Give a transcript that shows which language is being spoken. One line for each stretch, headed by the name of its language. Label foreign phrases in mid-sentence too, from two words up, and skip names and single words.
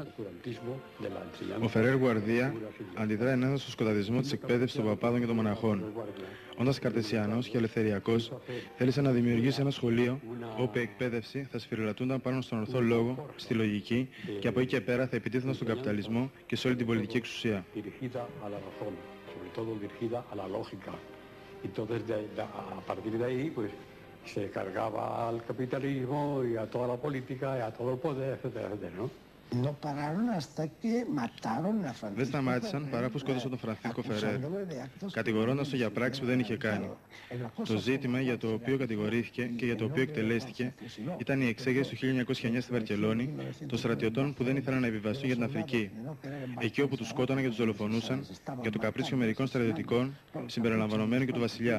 Greek: Ο Φερέρ Γουαρδία αντιδρά ενάντια στο σκοταδισμό της εκπαίδευσης των παπάδων και των μοναχών. Όντας καρτεσιανός και ελευθεριακός, θέλησε να δημιουργήσει ένα σχολείο όπου η εκπαίδευση θα σφυριλατούνταν πάνω στον ορθό λόγο, στη λογική και από εκεί και πέρα θα επιτίθενταν στον καπιταλισμό και σε όλη την πολιτική εξουσία.
Spanish: Se cargaba al capitalismo y a toda la política y a todo el poder, etcétera, etcétera, ¿no?
Greek: Δεν σταμάτησαν παρά που σκότωσαν τον Φρανσίσκο Φερέρ, κατηγορώντας τον για πράξη που δεν είχε κάνει. Το ζήτημα για το οποίο κατηγορήθηκε και για το οποίο εκτελέστηκε ήταν η εξέγερση του 1909 στη Βαρκελόνη των στρατιωτών που δεν ήθελαν να επιβιβαστούν για την Αφρική, εκεί όπου τους σκότωναν και τους δολοφονούσαν για το καπρίτσιο μερικών στρατιωτικών, συμπεριλαμβανομένου και του βασιλιά.